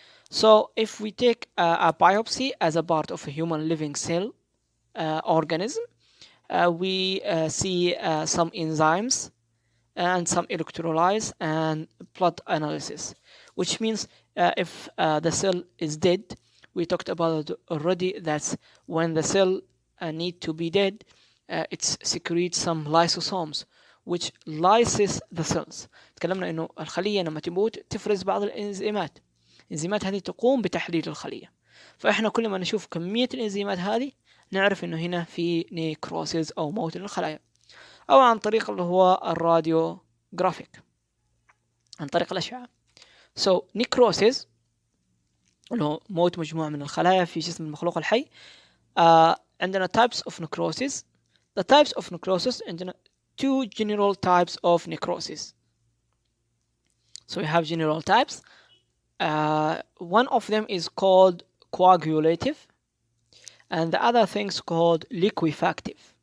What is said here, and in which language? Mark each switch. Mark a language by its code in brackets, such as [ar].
[en] So if we take a biopsy as a part of a human living cell organism, we see some enzymes and some electrolytes and blood analysis, which means if the cell is dead, we talked about it already, that's when the cell need to be dead, it secretes some lysosomes which lyses the cells. [ar] تكلمنا انه الخلية لما تموت تفرز بعض الانزيمات، الانزيمات هذه تقوم بتحليل الخلية. فاحنا كل ما نشوف كمية الانزيمات هذه نعرف انه هنا في نيكروسيس او موت للخلايا، او عن طريق اللي هو الراديو جرافيك، عن طريق الاشعة. So necrosis اللي هو موت مجموعة من الخلايا في جسم المخلوق الحي. [en] عندنا types of necrosis. The types of necrosis عندنا two general types of necrosis. So we have general types. One of them is called coagulative, and the other thing's called liquefactive.